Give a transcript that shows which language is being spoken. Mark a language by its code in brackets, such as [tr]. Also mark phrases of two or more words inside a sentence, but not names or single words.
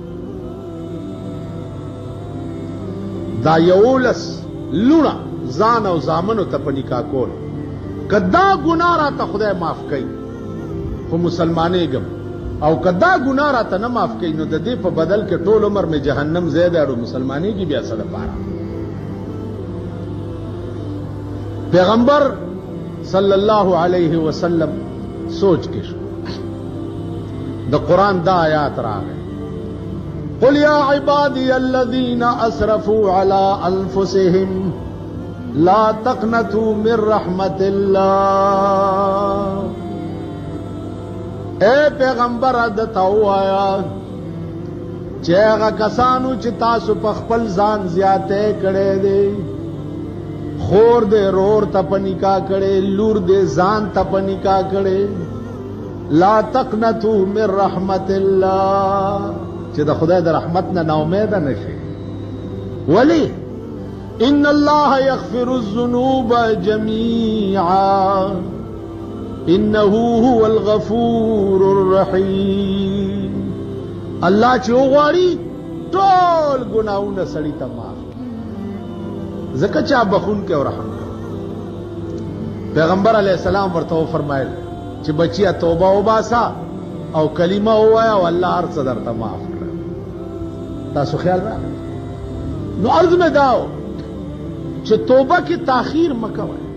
[ps] دا 11 لوڼه ځان او زامنو ته په نکاح کول که دا ګناه راته خدای معاف کوي خو مسلمانېږم او که دا ګناه راته نه معاف کوي نو د دې په بدل کې ټول عمر مې جهنم ځای دی اړو مسلمانېږي بیا څه دپاره پیغمبر صلی الله علیه وسلم سوچ کې شو د قرآن دا آیات راغی [ar] قل یا عبادی الذین اسرفوا علی انفسهم لا تقنطوا من رحمت اللہ [ps] اے پیغمبر دتا وایا چې هغه کسانو چې تاسو په خپل ځان زیاتې کړې دي خور دې رور ته په نکاح کړې لور دې ځان ته په نکاح کړې [ar] لا تقنطوا من رحمت الله [ps] چې د خدای د رحمت نه ناامید نشي [ar] ولی ان الله یغفر الذنوب جميعا انه هو الغفور الرحیم [ps] الله چې وغواړي ټول ګناهونه سړي ته معاف ځکه چې بخون کې او رحم کوي پیغمبر علیه السلام ورته فرمایل چې بچیا توبه وباسا او کلمه وایا او الله هر څه درته معاف کړي تاسو خیال راغلی نو عرض مې داو چې توبه کې تاخير مکوئ